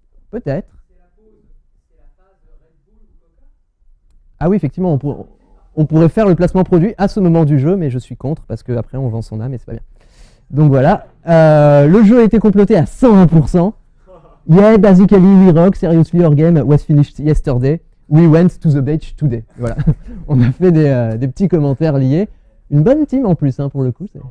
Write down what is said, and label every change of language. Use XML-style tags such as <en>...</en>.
<fr>Peut-être. Ah oui, effectivement, on pourrait faire le placement produit à ce moment du jeu, mais je suis contre, parce qu'après on vend son âme et c'est pas bien. Donc voilà, le jeu a été complété à 101%.</fr> <en>Yeah, basically we rock, seriously our game was finished yesterday. We went to the beach today.</en> <fr>Voilà, on a fait des petits commentaires liés. Une bonne team en plus, hein, pour le coup.</fr>